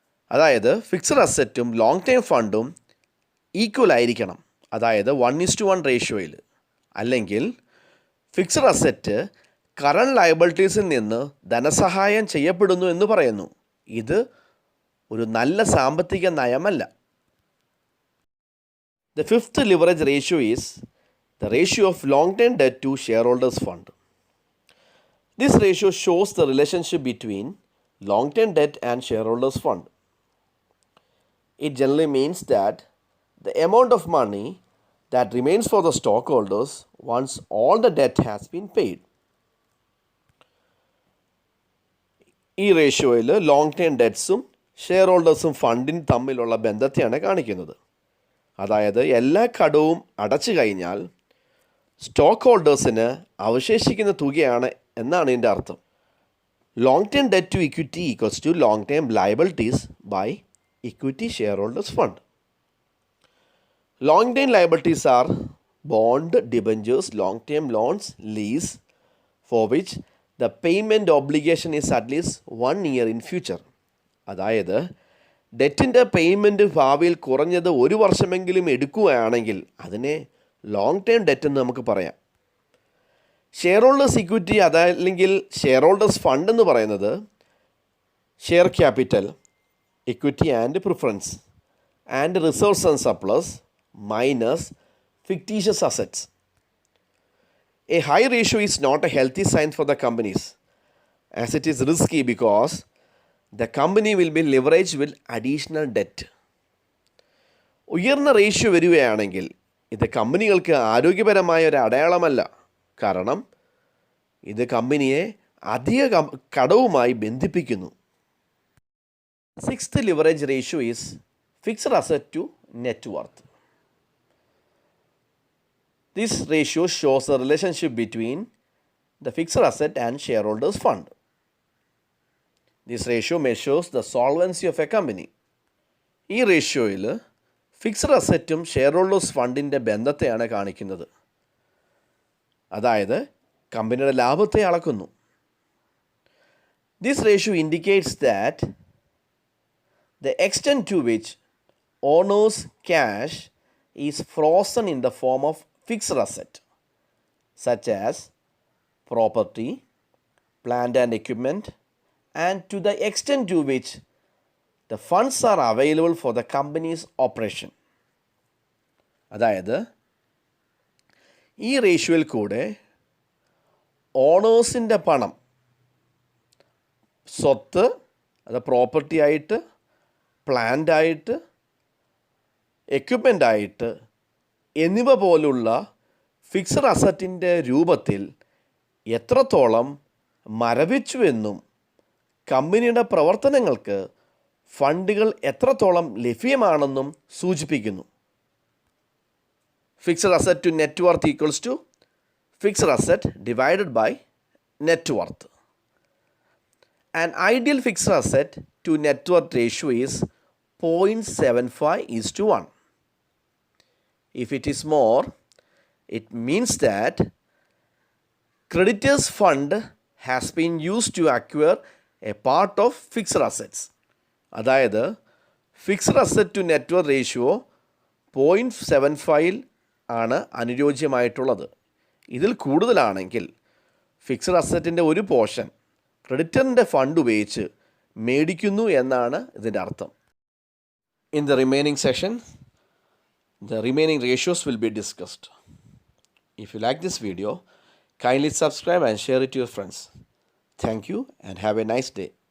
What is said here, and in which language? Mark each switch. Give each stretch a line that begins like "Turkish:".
Malayalam: അതായത് fixed അസറ്റും long term ഫണ്ടും equal ആയിരിക്കണം, അതായത് 1:1 റേഷ്യോയിൽ. അല്ലെങ്കിൽ ഫിക്സഡ് അസറ്റ് കറണ്ട് ലയബിലിറ്റീസിൽ നിന്ന് ധനസഹായം ചെയ്യപ്പെടുന്നു എന്ന് പറയുന്നു. ഇത് ഒരു നല്ല സാമ്പത്തിക നയമല്ല.
English: The fifth leverage ratio is the ratio of long-term debt to shareholders fund. This ratio shows the relationship between long-term debt and shareholders fund. It generally means that the amount of money that remains for the stockholders once all the debt has been paid.
Malayalam: ഈ റേഷ്യോയിൽ long term ഡെറ്റ്സും share ഹോൾഡേഴ്സും ഫണ്ടിന് തമ്മിലുള്ള ബന്ധത്തെയാണ് കാണിക്കുന്നത്. അതായത് എല്ലാ കടവും അടച്ചു കഴിഞ്ഞാൽ stock ഹോൾഡേഴ്സിന് അവശേഷിക്കുന്ന തുകയാണ് എന്നാണ് ഇതിൻ്റെ അർത്ഥം.
English: Long term debt to equity equals to long term liabilities by equity shareholders fund. Long-term liabilities are bond, debentures, long-term loans, lease, for which the payment obligation is at least 1 year in future.
Malayalam: അതായത് ഡെറ്റിൻ്റെ payment ഭാവിയിൽ കുറഞ്ഞത് 1 വർഷമെങ്കിലും എടുക്കുകയാണെങ്കിൽ അതിനെ long term debt എന്ന് നമുക്ക് പറയാം. Share holders equity അതല്ലെങ്കിൽ ഷെയർ ഹോൾഡേഴ്സ് ഫണ്ട് എന്ന് പറയുന്നത് share capital, equity and preference and reserves and surplus
English: minus fictitious assets. A high ratio is not a healthy sign for the companies, as it is risky because the company will be leveraged with additional debt.
Malayalam: ഉയർന്ന ratio വരികയാണെങ്കിൽ ഇത് കമ്പനികൾക്ക് ആരോഗ്യപരമായ ഒരു അടയാളമല്ല. കാരണം ഇത് കമ്പനിയെ അധിക കടവുമായി ബന്ധിപ്പിക്കുന്നു.
English: Sixth leverage ratio is fixed asset to net worth. This ratio shows the relationship between the fixed asset and shareholders fund. This ratio measures the solvency of a company.
Malayalam: ഈ റേഷ്യോയിൽ ഫിക്സഡ് അസറ്റും ഷെയർ ഹോൾഡേഴ്സ് ഫണ്ടിൻ്റെ ബന്ധത്തെയാണ് കാണിക്കുന്നത്. അതായത് കമ്പനിയുടെ ലാഭത്തെ അളക്കുന്നു.
English: This ratio indicates that the extent to which owners' cash is frozen in the form of fixed asset such as property, plant and equipment, and to the extent to which the funds are available for the company's operation.
Malayalam: അതായത് ഈ റേഷ്യോയിൽ കൂടെ ഓണേഴ്സിൻ്റെ പണം, സ്വത്ത്, അത് property ആയിട്ട്, plant ആയിട്ട്, equipment ആയിട്ട് എന്നിവ പോലുള്ള ഫിക്സഡ് അസറ്റിൻ്റെ രൂപത്തിൽ എത്രത്തോളം മരവിച്ചുവെന്നും കമ്പനിയുടെ പ്രവർത്തനങ്ങൾക്ക് ഫണ്ടുകൾ എത്രത്തോളം ലഭ്യമാണെന്നും സൂചിപ്പിക്കുന്നു.
English: Fixed asset to net worth equals to fixed asset divided by net worth. An ideal fixed asset to net worth ratio is 0.75:1. If it is more, it means that creditors' fund has been used to acquire a part of fixed assets.
Malayalam: അതായത് fixed asset to net worth ratio 0.75 ആണ് അനുയോജ്യമായിട്ടുള്ളത്. ഇതിൽ കൂടുതലാണെങ്കിൽ fixed അസറ്റിൻ്റെ ഒരു portion ക്രെഡിറ്ററിൻ്റെ fund ഉപയോഗിച്ച് മേടിക്കുന്നു എന്നാണ് ഇതിൻ്റെ അർത്ഥം.
English: In the remaining session, the remaining ratios will be discussed. If you like this video, kindly subscribe and share it to your friends. Thank you and have a nice day.